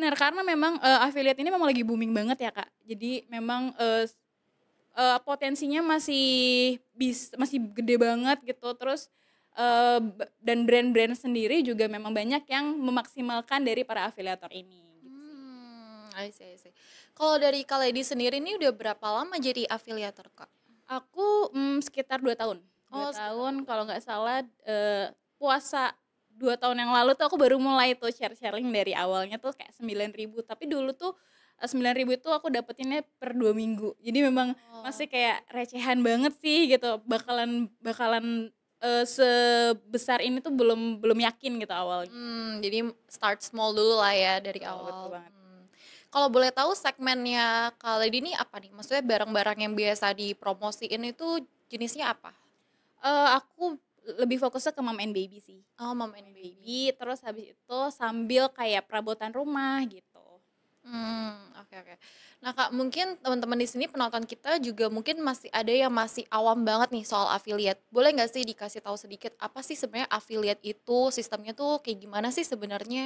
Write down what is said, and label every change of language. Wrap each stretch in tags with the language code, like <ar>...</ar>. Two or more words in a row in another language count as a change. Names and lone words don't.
<id>Benar, karena memang, affiliate ini memang lagi booming banget ya, Kak. Jadi memang, potensinya masih gede banget gitu. Terus, dan brand-brand sendiri juga memang banyak yang memaksimalkan dari para afiliator ini, gitu sih.</id> <en>I see, I see.</en> <id>Kalau dari Kak Lady sendiri ini udah berapa lama jadi afiliator Kak? Aku, sekitar 2 tahun. Oh, 2 sekitar tahun kalau nggak salah, puasa 2 tahun yang lalu tuh aku baru mulai tuh sharing dari awalnya tuh kayak 9.000, tapi dulu tuh, 9.000 itu aku dapetinnya per 2 minggu. Jadi memang masih kayak recehan banget sih gitu, bakalan, sebesar ini tuh belum yakin gitu awalnya. Jadi</id> <en>start small</en> <id>dulu lah ya dari Betul, awal. betul banget. Kalau boleh tahu segmennya Kak Lady ini apa nih? Maksudnya barang-barang yang biasa dipromosiin itu jenisnya apa? Aku lebih fokusnya ke</id> <en>mom and baby</en> <id>sih. Oh,</id> <en>mom and baby.</en> <id>Baby, terus habis itu sambil kayak perabotan rumah gitu. Oke, oke. Nah Kak, mungkin teman-teman di sini penonton kita juga mungkin masih ada yang masih awam banget nih soal affiliate. Boleh nggak sih dikasih tahu sedikit apa sih sebenarnya affiliate itu, sistemnya tuh kayak gimana sih sebenarnya?</id>